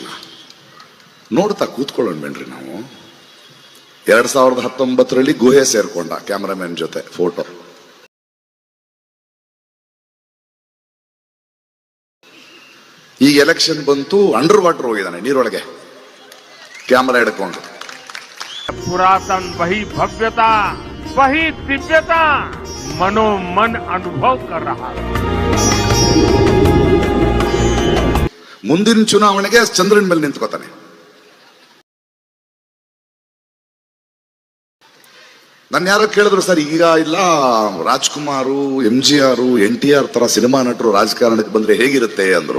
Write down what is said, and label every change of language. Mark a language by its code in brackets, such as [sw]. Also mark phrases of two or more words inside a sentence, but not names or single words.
[kn] ನೋಡ್ತಾ ಕೂತ್ಕೊಳ್ಳೋಣ ಬೇಡ್ರಿ ನಾವು. 2019ರಲ್ಲಿ ಗುಹೆ ಸೇರ್ಕೊಂಡ ಕ್ಯಾಮರಾಮನ್ ಜೊತೆ ಫೋಟೋ. ಈಗ ಎಲೆಕ್ಷನ್ ಬಂತು, [en] under water [kn] ಹೋಗಿದ್ದಾನೆ, ನೀರೊಳಗೆ ಕ್ಯಾಮರಾ ಹಿಡ್ಕೊಂಡು. [hi] पुरातन वही भव्यता, वही दिव्यता मनोमन अनुभव कर रहा है. [kn] ಮುಂದಿನ ಚುನಾವಣೆಗೆ ಚಂದ್ರನ ಮೇಲೆ ನಿಂತ್ಕೋತಾನೆ. ನನ್ನ ಯಾರೋ ಕೇಳಿದ್ರು, ಸರ್ ಈಗ ಇಲ್ಲ ರಾಜ್ಕುಮಾರು, MGR, NTR ತರ ಸಿನಿಮಾ ನಟರು ರಾಜಕಾರಣಕ್ಕೆ ಬಂದ್ರೆ ಹೇಗಿರುತ್ತೆ ಅಂದ್ರು.